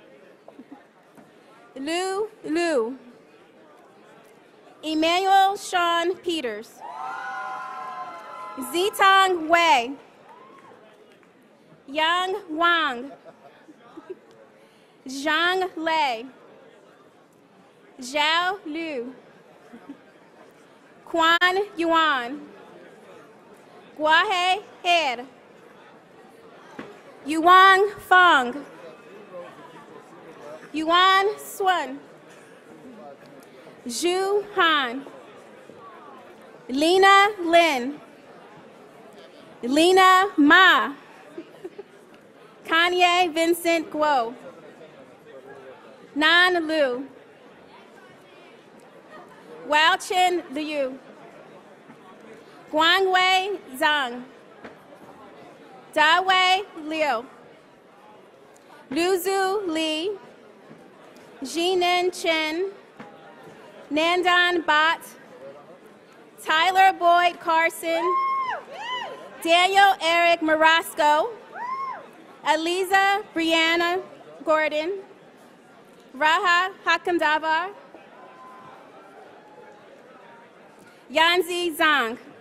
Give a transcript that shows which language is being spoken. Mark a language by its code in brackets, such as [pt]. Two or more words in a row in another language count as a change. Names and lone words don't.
[en] Lu Lu, Emmanuel Sean Peters, Zitong Wei, Yang Wang, Zhang Lei, Zhao Liu, Quan Yuan, Guahe Her, Yuan Feng, Yuan Sun, Zhu Han, Lena Lin, Lena Ma, Kanye Vincent Guo, Nan Lu, Wao Chen Liu, Guangwei Zhang, Dawei Liu, Luzu Li, Jinan Chen, Nandan Bhat, Tyler Boyd Carson, Daniel Eric Marasco, Aliza Brianna Gordon, Raha Hakamdavar, Yanzi Zhang,